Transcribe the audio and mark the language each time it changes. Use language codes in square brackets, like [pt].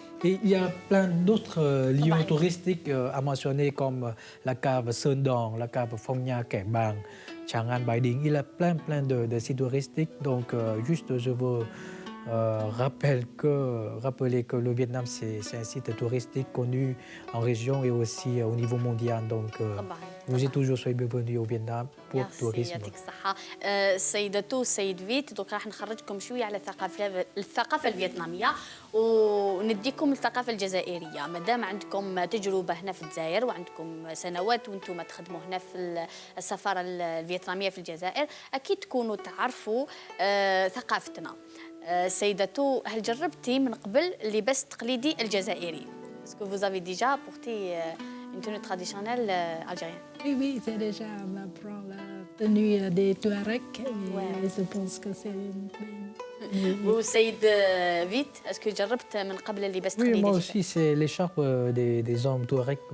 [fr] Et il y a plein d'autres lieux touristiques à mentionner comme la cave Sơn-Dong, la cave Phong Nha Kẻ Bàng, Tràng An Bái Đính. Il y a plein de sites touristiques. Donc juste je veux rappeler que le Vietnam c'est un site touristique connu en région et aussi au niveau mondial. Donc vous êtes toujours soyez bienvenus au Vietnam pour le tourisme. [ar] يعطيك الصحة. سيدتو سيد فيت دوك راح نخرجكم شوية على الثقافة الفيتنامية ونديكم الثقافة الجزائرية. ما دام عندكم تجربة هنا في الجزائر وعندكم سنوات وانتم تخدموا هنا في السفارة الفيتنامية في الجزائر أكيد تكونوا تعرفوا ثقافتنا. سيدتو هل جربتي من قبل اللباس التقليدي الجزائري؟ [fr] Est-ce que vous avez déjà porté une tenue traditionnelle algérienne? Oui, c'est déjà on apprend la tenue des Touaregs. Et je pense que c'est [ar] وسيد فيت اسكو جربت من قبل اللباس التقليدي؟ [fr] Oui, moi aussi, c'est l'écharpe des hommes touaregs.